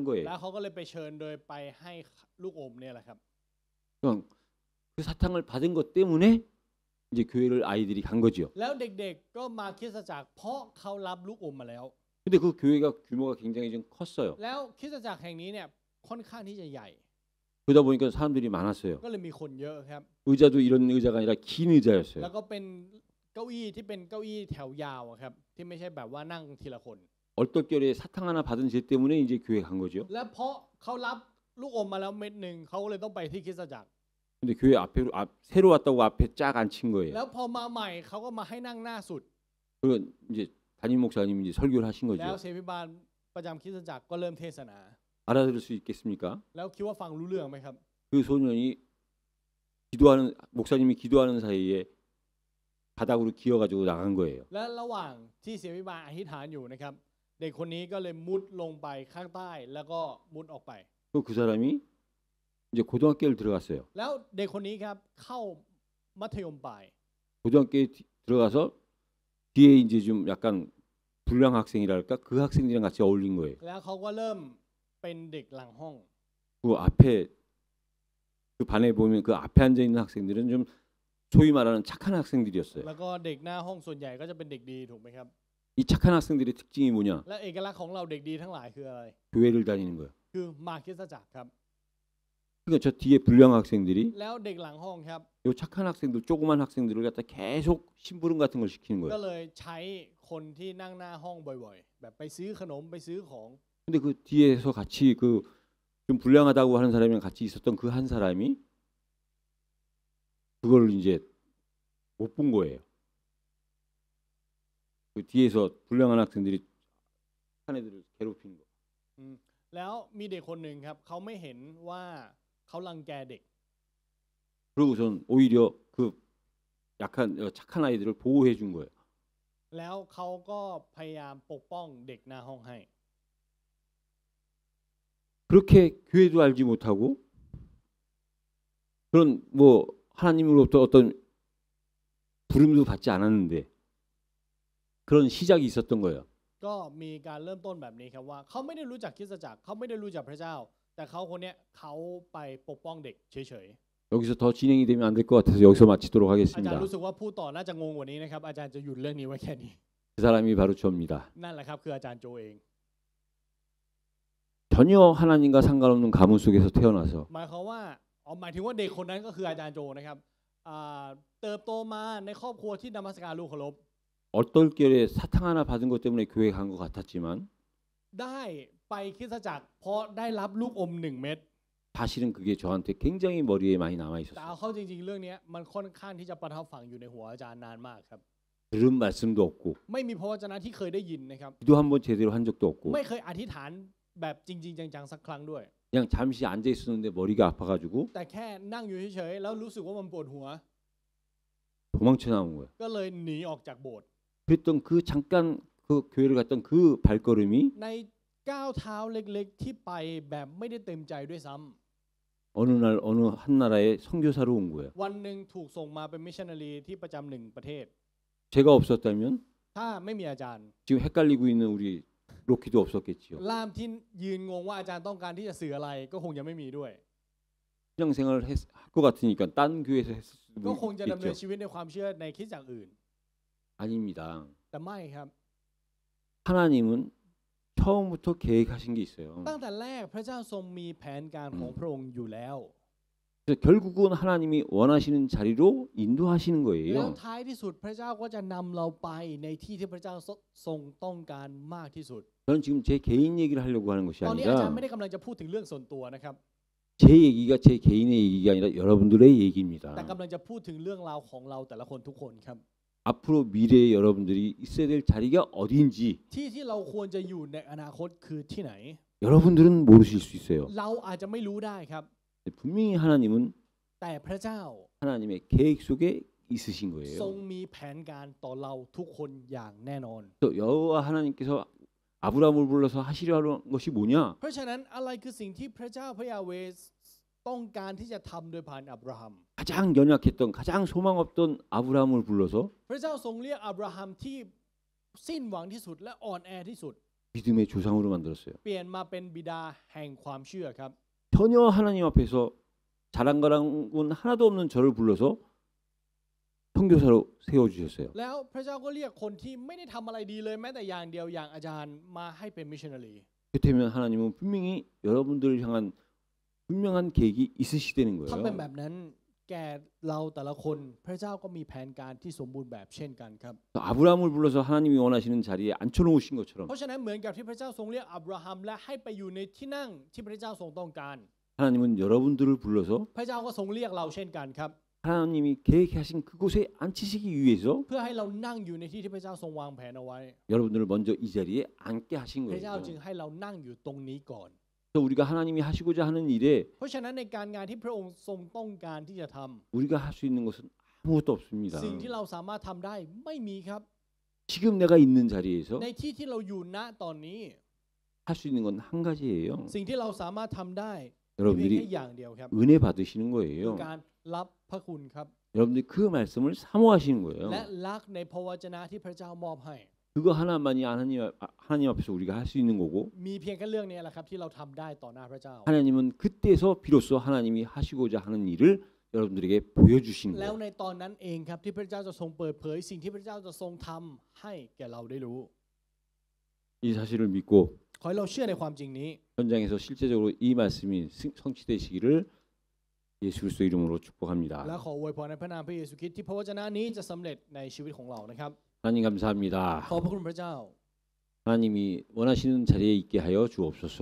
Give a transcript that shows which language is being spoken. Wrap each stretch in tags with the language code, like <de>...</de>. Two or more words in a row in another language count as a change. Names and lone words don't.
<th>แล้ว</th> <ko>거예요.</ko> <th>เขาก็เลยไปเชิญโดยไปให้ลูกอมเนี่ยแหละครับ</th> <ko>그냥 그 사탕을 받은 것 때문에 이제 교회를 아이들이 간 거죠.</ko> <th>แล้วเด็กๆก็มาคริสตจักรเพราะเขารับลูกอมมาแล้ว</th> <ko>근데 그 교회가 규모가 굉장히 좀 컸어요.</ko> <th>แล้วคริสตจักรแห่งนี้เนี่ยค่อนข้างที่จะใหญ่</th> <ko>그러다 보니까 사람들이 많았어요.</ko> <th>ก็เลยมีคนเยอะครับ</th> <ko>의자도 이런 의자가 아니라 긴</ko> <th>แล้ว</th> <ko>의자였어요.</ko> <th>ก็เป็นเก้าอี้ที่เป็นเก้าอี้แถวยาวอะครับที่ไม่ใช่แบบว่านั่งทีละคน</th> <ko>얼떨결에 사탕 하나 받은 죄 때문에 이제 교회 간 거죠.</ko> <th>และเพราะเขารับลูกอมมาแล้วเม็ดหนึ่งเขาก็เลยต้องไปที่คริสตจักร</th> <ko>근데 교회 새로 왔다고 앞에 쫙 앉힌 거예요.</ko> <th>แล้วพอมาใหม่เขาก็มาให้นั่งหน้าสุด</th> <ko>그리고 이제 담임 목사님이 이제 설교를 하신</ko> <th>แล้ว</th> <ko>거죠.</ko> <th>เสพิบาลประจำคริสตจักรก็เริ่มเทศนา</th> <ko>알아들을 수 있겠습니까?</ko> <th>แล้วคิดว่าฟังรู้เรื่องไหมครับ</th> <ko>그 소년이 목사님이 기도하는 사이에 바닥으로 기어가지고 나간 거예요.</ko> <th>และระหว่างที่เสพิบาลอธิษฐานอยู่นะครับเด็กคนนี้ก็เลยมุดลงไปข้างใต้แล้วก็มุดออกไป</th> <ko>그 사람이 이제 고등학교를 들어갔어요.</ko> <th>แล้วเด็กคนนี้ครับเข้ามัธยมปลาย</th> <ko>고등학교에 들어가서 뒤에 이제 좀 약간 불량 학생이랄까 그 학생들이랑 같이 어울린 거예요.</ko> <th>แล้วเขาก็เริ่มเป็นเด็กหลังห้อง</th> <ko>그 앞에 그 반에 보면 그 앞에 앉아 있는 학생들은 좀 소위 말하는 착한 학생들이었어요.</ko> <th>แล้วก็เด็กหน้าห้องส่วนใหญ่ก็จะเป็นเด็กดีถูกไหมครับ</th> <ko>이 착한 학생들의 특징이 뭐냐?</ko> <th>และเอกลักษณ์ของเราเด็กดีทั้งหลายคืออะไร</th> <ko>교회를 다니는 거예요.</ko> <th>คือมาคริสตจักรครับ</th> <ko>그러니까 저 뒤에 불량 학생들이</ko> <th>แล้วเด็กหลังห้องครับ</th> <ko>요 착한 학생들 조그만 학생들을 갖다 계속 심부름 같은 걸 시키는</ko> <th>ก็</th> <ko>거예요.</ko> <th>เลยใช้คนที่นั่งหน้าห้องบ่อยๆ แบบไปซื้อขนมไปซื้อของ</th> <ko>근데 그 뒤에서 같이 그 좀 불량하다고 하는 사람이랑 같이 있었던 그 한 사람이 그거를 이제 못 본 거예요. 그 뒤에서 불량한 학생들이 착한 애들을 괴롭히는 거.</ko> <th>แล้วมีเด็กคนหนึ่งครับเขาไม่เห็นว่าเขารังแกเด็ก</th> <ko>그러고선 오히려 그 약한 착한 아이들을 보호해 준 거예요.</ko> <th>แล้วเขาก็พยายามปกป้องเด็กหน้าห้องให้</th> <ko>그렇게 교회도 알지 못하고 그런 뭐 하나님으로부터 어떤 부름도 받지 않았는데 그런 시작이 있었던 거예요.</ko> <th>ก็มีการเริ่มต้นแบบนี้ครับว่าเขาไม่ได้รู้จักคริสตจักรเขาไม่ได้รู้จักพระเจ้า แต่เขาคนเนี้ยเขาไปปกป้องเด็กเฉย</th> <ko>여기서 더 진행이 되면 안 될 것 같아서 여기서 마치도록</ko> <th>ๆอาจาร</th> <ko>하겠습니다.</ko> <th>ย์รู้สึกว่าพูดต่อน่าจะงงกว่านี้นะครับอาจารย์จะหยุดเรื่องนี้ไว้แค่นี้</th> <ko>그 사람이 바로 저입니다.</ko> <th>นั่นแหละครับคืออาจารย์โจเอง</th> <ko>전혀 하나님과 상관없는 가문 속에서 태어나서</ko> <th>หมายความว่าหมายถึงว่าเด็กคนนั้นก็คืออาจารย์โจนะครับเติบโตมาในครอบครัวที่นมัสการลูกเคารพ</th> <ko>얼떨결에 사탕 하나 받은 것 때문에 교회 간 것 같았지만</ko> <th>ได้ไปคริสตจักรเพราะได้รับลูกอม1 เม็ด</th> <ko>사실은 그게 저한테 굉장히 머리에 많이 남아</ko> <th>แต่เอา</th> <ko>있었어요.</ko> <th>เข้าจริงๆเรื่องนี้มันค่อนข้างที่จะประทับฝังอยู่ในหัวอาจารย์นานมากครับ</th> <ko>들은 말씀도 없고</ko> <th>ไม่มีพระวจนะที่เคยได้ยินนะครับ</th> <ko>기도 한번 제대로 한 적도 없고</ko> <th>ไม่เคยอธิษฐานแบบจริงๆจังๆสักครั้งด้วย</th> <ko>그냥 잠시 앉아 있었는데 머리가 아파가지고</ko> <th>แต่แค่นั่งอยู่เฉยๆแล้วรู้สึกว่ามันปวดหัว</th> <ko>도망쳐 나온 거예요.</ko> <th>ก็เลยหนีออกจากโบสถ์</th> <ko>그랬던 그 잠깐 그 교회를 갔던 그 발걸음이</ko> <th>ในก้าวเท้าเล็กๆที่ไปแบบไม่ได้เต็มใจด้วยซ้ำ</th> <ko>어느 날 어느 한 나라의 선교사로 온 거예요.</ko> <th>วันหนึ่งถูกส่งมาเป็นมิชชันนารีที่ประจำหนึ่งประเทศ</th> <ko>제가 없었다면</ko> <th>ถ้าไม่มีอาจารย์</th> <ko>지금 헷갈리고 있는 우리 로키도 없었겠지요.</ko> <th>ล่ามที่ยืนงงว่าอาจารย์ต้องการที่จะสื่ออะไรก็คงยังไม่มีด้วย</th> <ko>신앙생활을 할 것 같으니까 딴 교회에서 했을</ko> <th>ก็</th> <ko>수도</ko> <th>คงจะดำเนิน</th> <ko>있겠죠.</ko> <th>ชีวิตในความเชื่อในคริสตจักรอื่น</th> <ko>아닙니다.</ko> <th>แต่ไม่ครับ</th> <ko>하나님은 처음부터 계획하신 게 있어요.</ko> <th>ตั้งแต่แรกพระเจ้าทรงมีแผนการของพระองค์อยู่แล้ว</th> <ko>그래서 결국은 하나님이 원하시는 자리로 인도하시는</ko> <th>แล้ว</th> <ko>거예요.</ko> <th>ท้ายที่สุดพระเจ้าก็จะนำเราไปในที่ที่พระเจ้าทรงต้องการมากที่สุด</th> <ko>저는 지금 제 개인 얘기를 하려고 하는 것이</ko> <th>ตอนนี้อาจารย์</th> <ko>아니라</ko> <th>ไม่ได้กำลังจะพูดถึงเรื่องส่วนตัวนะครับ</th> <ko>제 얘기가 제 개인의 얘기가 아니라 여러분들의 얘기입니다.</ko> <th>แต่กำลังจะพูดถึงเรื่องราวของเราแต่ละคนทุกคนครับ</th> <ko>앞으로 미래에 여러분들이 있어야 될 자리가 어디인지</ko> <th>ที่ที่เราควรจะอยู่ในอนาคตคือที่ไหน</th> <ko>여러분들은 모르실 수 있어요.</ko> <th>เราอาจจะไม่รู้ได้ครับ</th> <ko>분명히 하나님은</ko> <th>แต่พระเจ้า</th> <ko>하나님의 계획 속에 있으신</ko> <th>ทรง</th> <ko>거예요.</ko> <th>มีแผนการต่อเราทุกคนอย่างแน่นอน</th> <ko>또 여호와 하나님께서 아브라함을 불러서 하시려 하는 것이 뭐냐?</ko> <th>เพราะฉะนั้นอะไรคือสิ่งที่พระเจ้าพระยาเวห์ต้องการที่จะทำโดยผ่านอับราฮัม</th> <ko>가장 연약했던 가장 소망 없던 아브라함을 불러서</ko> <th>พระเจ้าทรงเรียกอับราฮัมที่สิ้นหวังที่สุดและอ่อนแอที่สุด</th> <ko>믿음의 조상으로 만들었어요.</ko> <th>เปลี่ยนมาเป็นบิดาแห่งความเชื่อครับ</th> <ko>전혀 하나님 앞에서 자랑가랑은 하나도 없는 저를 불러서 선교사로 세워주셨어요.</ko> <th>แล้วพระเจ้าก็เรียกคนที่ไม่ได้ทำอะไรดีเลยแม้แต่อย่างเดียวอย่างอาจารย์มาให้เป็นมิชชันนารี</th> <ko>그렇다면 하나님은 분명히 여러분들을 향한 분명한 계획이 있으시다는</ko> <th>ถ้าเป็น</th> <ko>거예요.</ko> <th>แบบนั้นแก่เราแต่ละคนพระเจ้าก็มีแผนการที่สมบูรณ์แบบเช่นกันครับ</th> <ko>아브라함을 불러서 하나님이 원하시는 자리에 앉혀놓으신 것처럼</ko> <th>เพราะฉะนั้นเหมือนกับที่พระเจ้าทรงเรียกอับราฮัมและให้ไปอยู่ในที่นั่งที่พระเจ้าทรงต้องการ</th> <ko>하나님은 여러분들을 불러서</ko> <th>พระเจ้าก็ทรงเรียกเราเช่นกันครับ</th> <ko>하나님이 계획하신 그곳에 앉히시기 위해서</ko> <th>เพื่อให้เรานั่งอยู่ในที่ที่พระเจ้าทรงวางแผนเอาไว้</th> <ko>여러분들을 먼저 이 자리에 앉게 하신</ko> <th>พระเจ้า</th> <ko>거예요.</ko> <th>จึงให้เรานั่งอยู่ตรงนี้ก่อน</th> <ko>그래서 우리가 하나님이 하시고자 하는 일에</ko> <th>เพราะฉะนั้นในการงานที่พระองค์ทรงต้องการที่จะทำ</th> <ko>우리가 할 수 있는 것은 아무것도 없습니다.</ko> <th>สิ่งที่เราสามารถทำได้ไม่มีครับ</th> <ko>지금 내가 있는 자리에서</ko> <th>ในที่ที่เราอยู่ณตอนนี้</th> <ko>할 수 있는 건 한 가지예요.</ko> <th>สิ่งที่เราสามารถทำได้เพียงแค่</th> <ko>여러분들이</ko> <th>อย่างเดียวครับ</th> <ko>은혜 받으시는</ko> <th>คือ</th> <ko>거예요.</ko> <th>การรับพระคุณครับ</th> <ko>여러분들이 그 말씀을 사모하시는 거예요.</ko> <th>และรักในพระวจนะที่พระเจ้ามอบให้</th> <ko>그거 하나만이 하나님 앞에서 우리가 할 수 있는 거고</ko> <th>มีเพียงแค่เรื่องนี้แหละครับที่เราทำได้ต่อหน้าพระเจ้า</th> <ko>하나님은 그때서 비로소 하나님이 하시고자 하는 일을 여러분들에게 보여주신</ko> <th>แล้ว</th> <ko>거예요.</ko> <th>ในตอนนั้นเองครับที่พระเจ้าจะทรงเปิดเผยสิ่งที่พระเจ้าจะทรงทำให้แก่เราได้รู้</th> <ko>이 사실을 믿고</ko> <th>ขอให้เราเชื่อในความจริงนี้</th> <ko>현장에서 실제적으로 이 말씀이 성취되시기를 예수 그리스도 이름으로</ko> <th>และ</th> <ko>축복합니다.</ko> <th>ขออวยพรในพระนามพระเยซูคริสต์ที่พระวจนะนี้จะสำเร็จในชีวิตของเรานะครับ</th> <ko>하나님 감사합니다.</ko> <th>ขอบพระคุณพระเจ้า</th> <ko>하나님이 원하시는 자리에 있게 하여</ko> <th>ขอ</th> <ko>주옵소서.</ko>